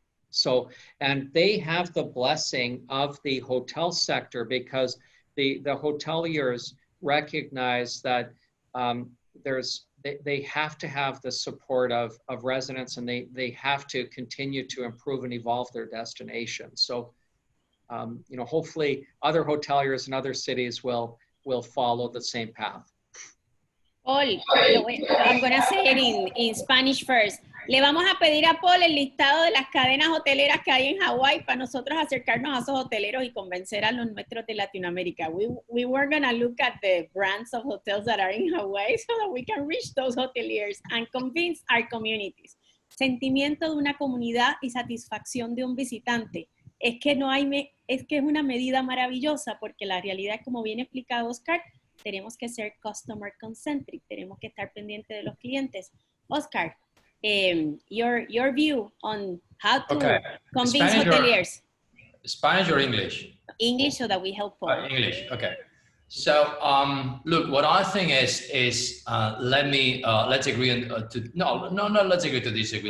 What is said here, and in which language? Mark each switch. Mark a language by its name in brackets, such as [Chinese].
[English] So, and they have the blessing of the hotel sector because the hoteliers recognize that they have to have the support of residents, and they have to continue to improve and evolve their destination. So, hopefully other hoteliers in other cities will follow the same path. Paul, I'm going to say it in Spanish first. [Spanish] Le vamos a pedir a Paul el listado de las cadenas hoteleras que hay en Hawái para nosotros acercarnos a esos hoteleros y convencer a los nuestros de Latinoamérica. [English] We were going to look at the brands of hotels that are in Hawaii so that we can reach those hoteliers and convince our communities. [Spanish] Sentimiento de una comunidad y satisfacción de un visitante. Es que es una medida maravillosa porque la realidad, como bien explicado Oscar, tenemos que ser [English] customer concentric, [Spanish] tenemos que estar pendientes de los clientes. [English] Oscar, your view on how to convince hoteliers. Spanish or English? English, so that we help Paul. English, okay. So, look, what I think is let's agree let's agree to disagree.